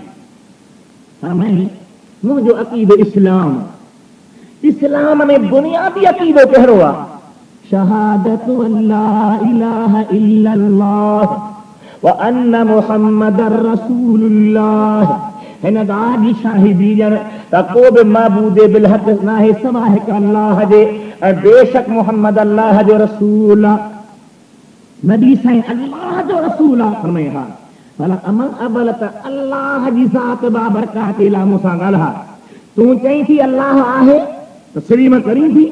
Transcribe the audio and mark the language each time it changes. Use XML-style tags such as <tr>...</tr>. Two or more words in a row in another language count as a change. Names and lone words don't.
<sd>फरमाई मुंहिंजो अक़ीदो इस्लाम। इस्लाम में बुनियादी अक़ीदो कहिड़ो आहे?</sd> <ar>شهادة ألا إله إلا الله وأن محمدا رسول الله.</ar> <sd>हिन ॻाल्हि जी शाहिदी ॾियण त को बि माबूद</sd> <ar>بالحق</ar> <sd>न आहे सवाइ हिकु अल्लाह जे ऐं बेशक मुहम्मद अल्लाह जो रसूल आहे। नबी साईं अल्लाह जो रसूल आहे। फरमाए हा भला अमा अवल त अल्लाह जी ज़ात बाबरकात ला मूंसां ॻाल्हा, तूं चईं थी अल्लाह आहे तस्लीम करीं थी?</sd>